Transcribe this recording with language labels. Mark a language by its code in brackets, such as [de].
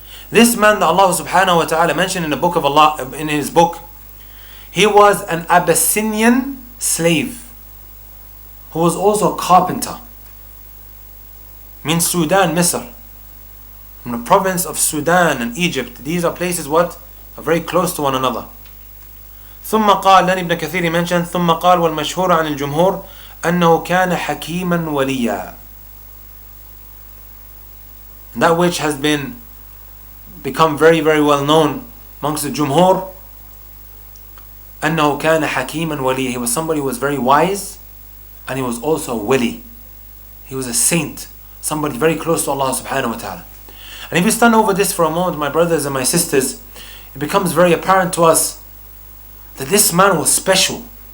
[en] This man that Allah subhanahu wa ta'ala mentioned in the book of Allah, in his book, he was an Abyssinian slave who was also a carpenter. Means Sudan, Misr. From the province of Sudan and Egypt. These are places what? Are very close to one another. [ar] ثم قال, [en] then Ibn Kathir mentioned, [ar] ثم قال والمشهور عن الجمهور أنه كان حكيما وليا. [en] That which has become very very well known amongst the Jumhur, [ar] أنه كان حكيما وليا. [en] He was somebody who was very wise and he was also wali. He was a saint, somebody very close to Allah subhanahu wa ta'ala. And if we stand over this for a moment, my brothers and my sisters, it becomes very apparent to us that this man was special.